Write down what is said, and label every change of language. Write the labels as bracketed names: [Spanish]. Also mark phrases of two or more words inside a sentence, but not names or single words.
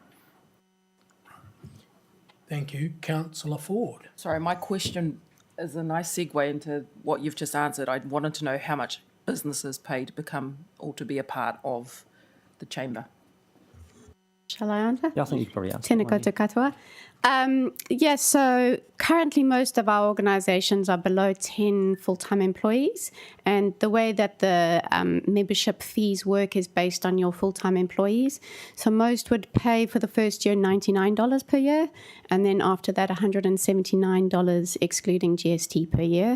[English] Thank you. Councillor Ford. Sorry, my question is a nice segue into what you've just answered. I wanted to know how much businesses pay to become or to be a part of the chamber. Shall I answer? Yeah, I think you can probably answer. [Māori] Tēnā koutou katoa. [English] So currently most of our organisations are below 10 full-time employees, and the way that the membership fees work is based on your full-time employees. So most would pay for the first year $99 per year, and then after that $179 excluding GST per year.